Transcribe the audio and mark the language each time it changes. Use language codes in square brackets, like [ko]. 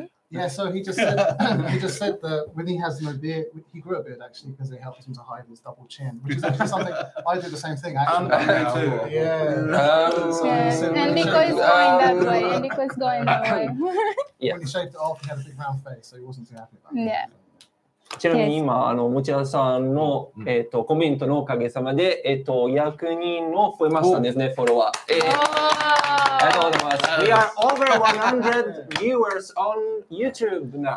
[en] Yeah, so he just said that when he has no beard, he grew a beard actually because it helps him to hide his double chin, which is actually something I do the same thing actually. Yeah. And Nico is going that way. And Nico is going that way. When he shaved it off, he had a big round face, so he wasn't too happy about it. Yeah. [ja] ちなみに今、持田さんの、コメントのおかげさまで、約人の増えましたんですね、フォロワー。ありがとうございます。 [en] We are over 100 viewers on YouTube now.